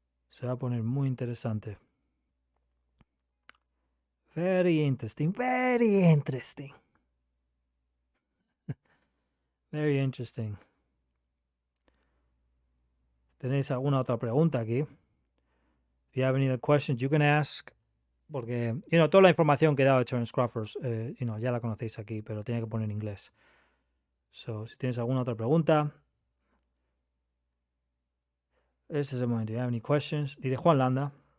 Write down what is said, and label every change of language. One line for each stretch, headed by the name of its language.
Spanish: Se va a poner muy interesante.
English: Very interesting. Very interesting. Very interesting.
Spanish: ¿Tenéis alguna otra pregunta aquí?
English: If you have any other questions, you can ask.
Spanish: Porque, toda la información que he dado de Terence Crawford, ya la conocéis aquí, pero tenía que poner en inglés. So, si tienes alguna otra pregunta, ese es el momento.
English: Do you have any questions?
Spanish: Dice Juan Landa.